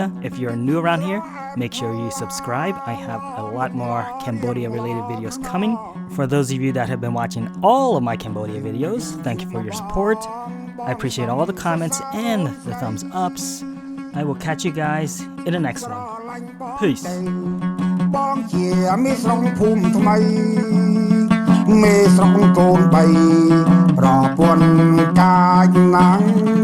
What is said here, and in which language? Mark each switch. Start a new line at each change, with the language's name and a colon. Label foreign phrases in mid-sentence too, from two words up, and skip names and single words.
English: If you're new around here, make sure you subscribe. I have a lot more Cambodia related videos coming. For those of you that have been watching all of my Cambodia videos, thank you for your support. I appreciate all the comments and the thumbs ups. I will catch you guys in the next one. Peace.
Khmer: បងជាមេស្រងភូមិថ្មីមេស្រងកូន3ប្រពន្ធកាយណាំង